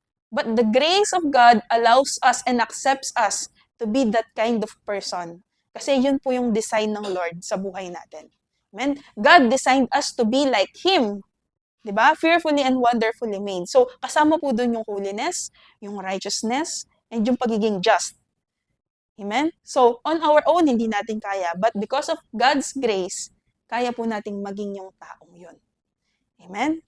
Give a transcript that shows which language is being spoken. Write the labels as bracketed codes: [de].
[en] But the grace of God allows us and accepts us to be that kind of person. [tl] Kasi yun po yung design ng Lord sa buhay natin. Amen? [en] God designed us to be like Him. [tl] Diba? [en] Fearfully and wonderfully made. [tl] So, kasama po dun yung holiness, yung righteousness, and yung pagiging just. Amen? So, [en] on our own, [tl] hindi natin kaya. [en] But because of God's grace, [tl] kaya po nating maging yung taong yun. Amen?